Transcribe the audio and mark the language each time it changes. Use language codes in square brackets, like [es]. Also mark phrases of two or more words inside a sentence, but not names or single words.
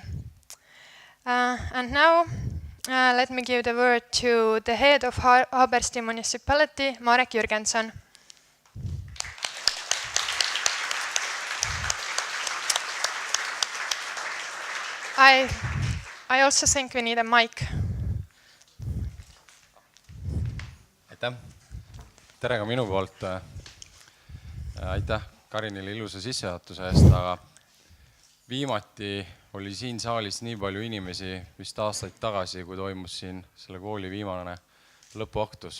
[en] And now, let me give the word to the head of Haabersti municipality, Marek Jürgenson. I also think we need a mic. [et] Aitäh. Tere ka minu poolt. Aitäh Karinile ilusa sissejuhatuse eest, aga viimati oli siin saalis nii palju inimesi vist aastaid tagasi, kui toimus siin selle kooli viimane lõpuaktus.